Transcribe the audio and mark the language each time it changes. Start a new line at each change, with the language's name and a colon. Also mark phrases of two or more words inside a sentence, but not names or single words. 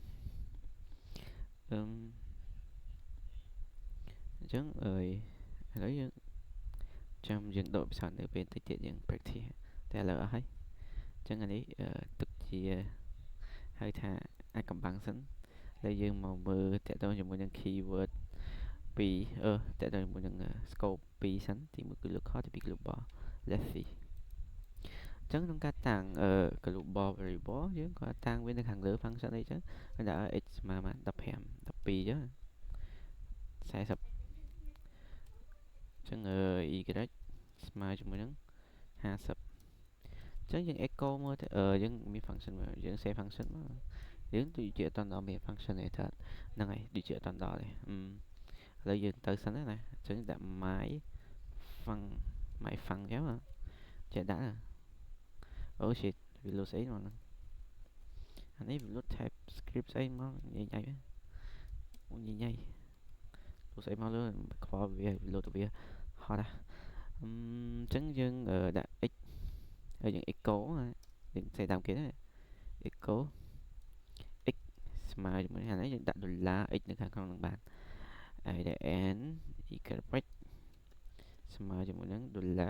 Khmer: អញ្ចឹងឥឡូវយើងចាំយើងដកពិសោធន៍នៅពេលតិចទៀតយើង practice តែឥឡូវអស់ហើយ អញ្ចឹងអានេះទុកជាហៅថាអាចកំបាំងសិនហើយយើងមកមើលតកតងជាមួយនឹង keyword 2តកតងជាមួយនឹង scope 2សិនទី1គឺ local ទី2 global
English: let's see
Khmer: អញ្ចឹងក្នុងការតាំង
English: global variable
Khmer: យើងក៏តាំងវានៅខាងលើ function អីចឹងហើយដាក់ x ស្មើបាន15 12ចឹង40 អញ្ចឹងy ស្មើជាមួយនឹង50អញ្ចឹងយើង echo មើលទៅយើងមាន function មួយយើង save function មកយើងដូចជាអត់ដល់មាន function ទេថាហ្នឹងហើយដូចជាអត់ដល់ទេឥឡូវយើងទៅសិនណាអញ្ចឹងដាក់
English: my fun
Khmer: ចឹងចេះដាក់អូ shit វាលោតស្អីមកហ្នឹងអានេះវាលោត TypeScript ស្អីមកញ៉ៃលោត ស្អីមកលើខ្វល់វាលោតវាហត់អញ្ចឹងយើងដាក់ x ហើយយើង echo យើងសេតាមគេណា echo x ស្មើជាមួយអានេះយើងដាក់$x នៅខាងក្នុងនឹងបានហើយដែល n y ស្មើជាមួយនឹង$y